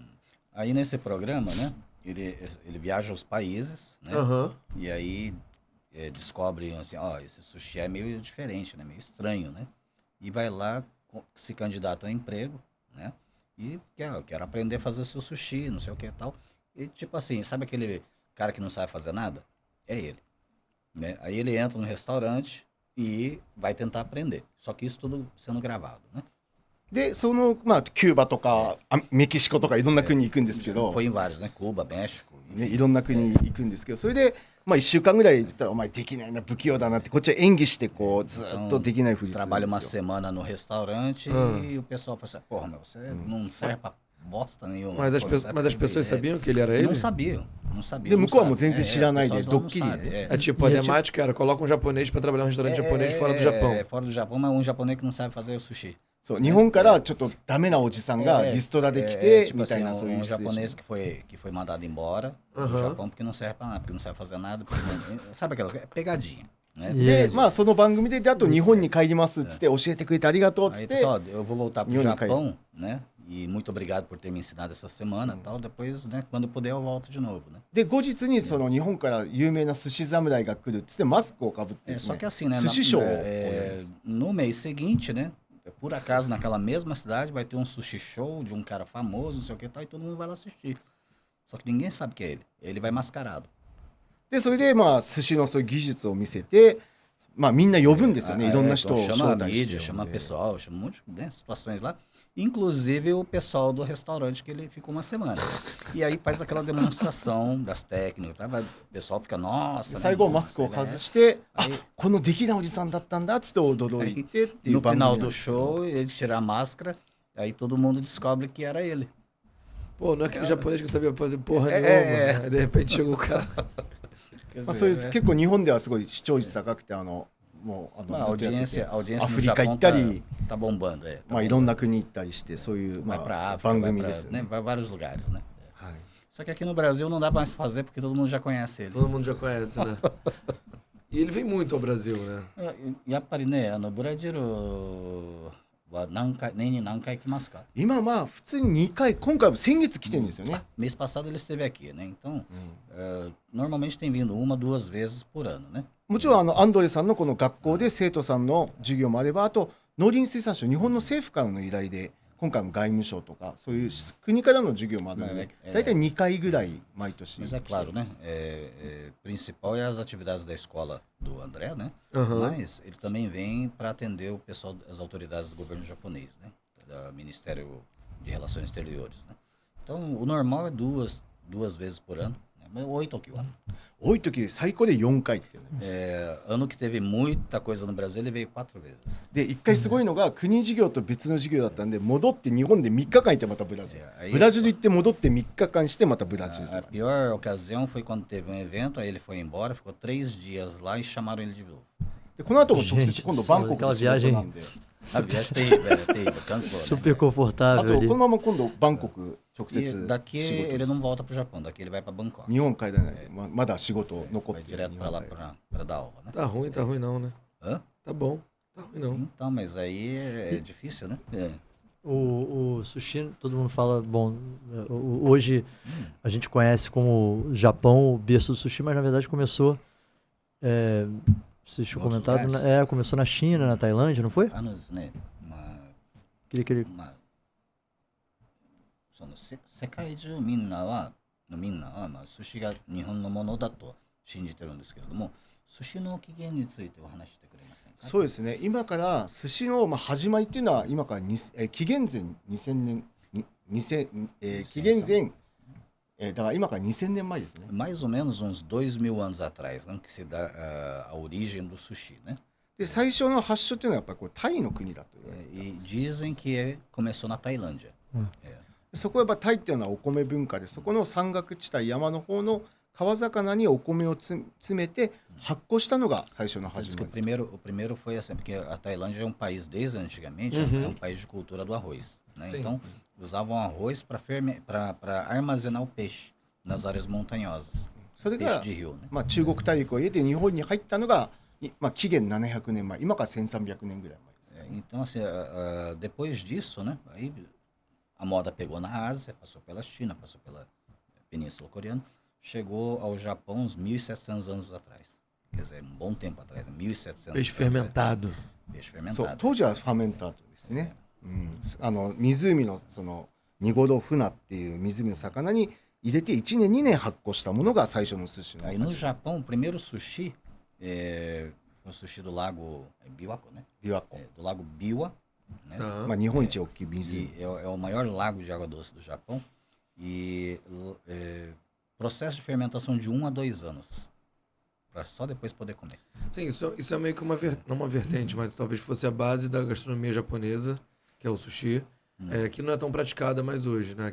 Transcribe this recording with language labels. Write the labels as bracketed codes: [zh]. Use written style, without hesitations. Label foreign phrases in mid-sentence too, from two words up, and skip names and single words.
[pt] Aí nesse programa, né, ele viaja aos países, né, Aham. e aí descobre assim, ó, esse sushi é meio diferente, né, meio estranho, né, e vai lá, se candidata a emprego, né, e quero aprender a fazer o seu sushi, não sei o que e tal, e tipo assim, sabe aquele cara que não sabe fazer nada? É ele, né, aí ele entra no restaurante e vai tentar aprender, só que isso tudo sendo gravado, né. [ja] でキューバとかメキシコとかいろんな国に行くんですけど、 [pt] Foi em vários, né, Cuba, México, [ja] ね、いろんな国に行くんですけど、それで1週間ぐらい言ったらお前できないな不器用だなってこっちは演技してずっとできないふりするん [pt] trabalha [ja] で [pt] uma [ja] すよ。 [pt] semana no restaurante e o pessoal fala assim, porra, mas você não serve pra bosta nenhuma. Mas as, pô, pe- não serve mas as pra pessoas viver." sabiam que ele era ele? Não sabiam, não sabiam. [ja] で [pt] não [ja] 向こうはもう [pt] sabem. [ja] 全然知らないで [pt] o pessoal [ja] ド [pt] não [ja] ッキリ [pt] sabe, [ja] で、 [pt] É tipo, a E é tipo- temática era coloca um japonês pra trabalhar num restaurante japonês fora do Japão. Fora do Japão, mas um japonês que não sabe fazer o sushi. [ja] そう日本からちょっとダメなおじさんがリストラで来て [pt] tipo [ja] みたい [pt] assim, [ja] なそういう [pt] um [ja] シチュエーション [pt] japonês que foi mandado embora do Aham. Japão porque não serve pra nada, porque não sabe fazer nada, porque não, sabe aquelas pegadinha, né? E で ele- [ja] その番組であと日本に帰りますっつって教えてくれてありがとうっつっ [pt] Aí, [ja] て [pt] pessoal, eu vou voltar pro Nhoni Japão, né? E muito obrigado por ter me ensinado essa semana e tal. Depois, né, quando puder, eu volto de novo, né? [ja] で後日にその日本から有名な寿司侍が来るっつってマスクをかぶってです [pt] Só [ja] ね [pt] que assim, né? [ja] 寿司ショーを [pt] no mês seguinte, né? Por acaso, naquela mesma cidade, vai ter um sushi show de um cara famoso, não sei o que tal, e todo mundo vai lá assistir. Só que ninguém sabe que é ele. Ele vai mascarado. [ja] でそれで寿司のそういう技術を見せてみんな呼ぶんですよね、いろんな人を [pt] Então, chama [ja] 招 [pt] a [ja] 待して [pt] mídia, [ja] 呼 [pt] chama [ja] んで [pt] pessoal, chama um monte de situações lá. Inclusive o pessoal do restaurante que ele ficou uma semana. E aí faz aquela demonstração das técnicas. Tá? O pessoal fica, nossa. [ja] 最後マスクを外してこのできないおじさんだったんだっつって驚いてっていう [pt] No [ja] 番組 [pt] final [ja] なん [pt] do [ja] ですけど [pt] show, ele tira a máscara, aí todo mundo descobre que era ele. Pô, não é aquele japonês que não sabia fazer porra É, nenhuma. é. Aí de repente chegou o cara. [ja] そういう結構日本ではすごい視聴率高くてもう [pt] A [ja] ずっとやってて [pt] audiência [ja] ア [pt] no [ja] フリカ行 [pt] Japão [ja] ったり [pt] tá bombando. Tá [ja] いろん [pt] bombando. [ja] な国行ったりしてそういう [pt] Vai pra África, [ja] 番 [pt] vai [ja] 組 [pt] pra, [ja] ですね [pt] né, vai vários lugares, né? [ja] はい [pt] Só que aqui no Brasil não dá mais pra fazer porque todo mundo já conhece ele. Todo mundo já conhece, né? E ele vem muito ao Brasil, né? [ja] やっぱりね、ブラジルは年に何回来ますか？今まあ普通に2回、今回も先月来てるんですよね。 [pt] Mês passado ele esteve aqui, né? Então, normalmente tem vindo uma, 2 vezes por ano, né? [ja] もちろんアンドレさんのこの学校で生徒さんの授業もあれば、あと農林水産省、日本の政府からの依頼で今回も外務省とかそういう国からの授業もあるので、大体2回ぐらい毎年。 [pt] Mas é claro, né? Principal é as atividades da escola do André, né? Aham. Mas ele também vem para atender o pessoal, as autoridades do governo japonês, né? Do Ministério de Relações Exteriores, né? Então, o normal é duas vezes por ano, né? Mas 8 aqui, ó. [ja] 多い時最高で4回っていうね。 [pt] Ano que teve muita coisa no Brasil, ele veio 4 vezes. [ja] で1回すごいのが国授業と別の授業だったんで、戻って日本で3日間いてまたブラジル、ブラジル行って戻って3日間してまたブラジルと [pt] A [ja] か。 [pt] pior ocasião foi quando teve um evento, aí ele foi embora, ficou 3 dias lá e chamaram ele de novo. [ja] でこの後も直接 [pt] Gente, [ja] 今度バンコクの仕事なんで、 [pt] A viagem terrível, terrível, cansou, né? Super [ja] あ [pt] confortável [ja] と [pt] ali. [ja] このまま今度バンコク直接 [pt] E [ja] 仕事 [pt] daqui [ja] で [pt] ele [ja] す [pt] não volta pro Japão, daqui ele vai para Bangkok. [ja] 日本帰らないで、まだ仕事残っ [pt] Vai [ja] てる [pt] direto para lá para dar aula, né? Tá ruim não, né? Hã? Tá bom. Tá ruim não. Então, mas aí é difícil, né? O sushi, todo mundo fala, bom, hoje a gente conhece como Japão, o berço do sushi, mas na verdade começou, vocês tinham Outros comentado, lugares? começou na China, na Tailândia, não foi? [ja] ね、まあその世界中みんなはまあ寿司が日本のものだと信じてるんですけれども、寿司の起源についてお話してくれませんか？そうですね、今から寿司の始まりっていうのは今から紀元前2000年紀元前だから今から2000年前ですね。 [pt] Mais ou menos uns 2000 anos atrás, né, que se dá a origem do sushi, né? [ja] で最初の発祥っていうのはやっぱりこれタイの国だと言われて、 [pt] E dizem que começou na Tailândia. [ja] そこはやっぱタイっていうのはお米文化で、そこの山岳地帯山の方の川魚にお米を詰めて発酵したのが最初の [pt] Diz [ja] 始 [pt] que [ja] まり。 [pt] o primeiro foi assim, porque a Tailândia é um país desde antigamente, é um país de cultura do arroz, né? Sim. Então usavam arroz para armazenar o peixe nas áreas montanhosas, [ja] それ [pt] peixe [ja] が [pt] de rio, né? [ja] まあ中国大陸を経て日本に入ったのがまあ紀元700年前、今から1300年ぐらい前ですね。 [pt] Então assim, depois disso, né? Aí a moda pegou na Ásia, passou pela China, passou pela Península Coreana, chegou ao Japão uns 1.700 anos atrás. Quer dizer, um bom tempo atrás, 1.700 Peixe anos fermentado. atrás. Peixe [ja] そう [pt] fermentado. [ja] 当時はファメンタートですね。湖のそのニゴロフナっていう湖の魚に入れて1年2年発酵したものが最初の寿司の [pt] Aí [ja] 始 [pt] no [ja] まり。 [pt] Japão, o primeiro sushi foi o sushi do lago Biwako, né? [ja] 琵琶湖、 [pt] Do lago Biwa, né? Tá. [ja] まあ日本一大きい湖。 [pt] E é o maior lago de água doce do Japão. E processo de fermentação de 1 a 2 anos. Para só depois poder comer. Sim, isso é meio que não uma vertente, mas talvez fosse a base da gastronomia japonesa, que é o sushi, que não é tão praticada mais hoje, né?